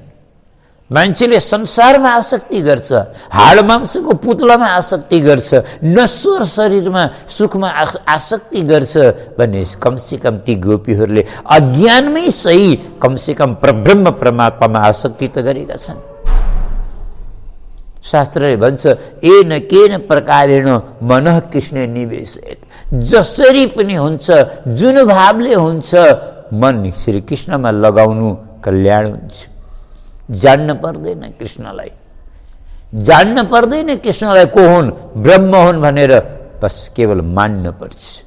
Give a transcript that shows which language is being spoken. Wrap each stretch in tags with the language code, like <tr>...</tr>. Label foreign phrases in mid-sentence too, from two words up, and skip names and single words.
<ne>मान्छेले संसारमा आसक्ति गर्छ, हाड मांसको पुतलामा आसक्ति गर्छ, नश्वर शरीरमा सुखमा आसक्ति गर्छ भने कमसेकम ती गोपीहरूले अज्ञानमै सही कमसेकम परब्रह्म परमात्मामा आसक्ति त गरेका छन्। शास्त्रले भन्छ,</ne> <sa>येन केन प्रकारेण मनः कृष्णे निवेशयेत्।</sa> <ne>जसरी पनि हुन्छ, जुन भावले हुन्छ, मन श्री कृष्णमा लगाउनु कल्याण हुन्छ। जान्न पर्दैन कृष्णलाई, जान्न पर्दैन कृष्णलाई को हुन्, ब्रह्म हुन् भनेर बस केवल मान्न पर्छ।</ne>